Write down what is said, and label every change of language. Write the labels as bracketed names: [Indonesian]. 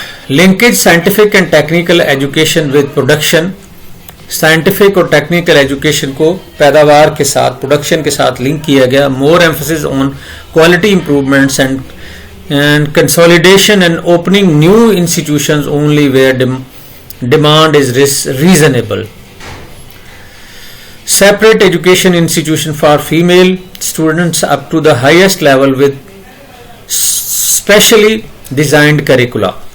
[English] Linkage scientific and technical education with production. [Urdu] Scientific اور technical education کو پیداوار کے ساتھ, پروڈکشن کے ساتھ لنک کیا گیا. [English] More emphasis on quality improvements and consolidation and opening new institutions only where demand is reasonable. Separate education institution for female students up to the highest level with specially designed curricula.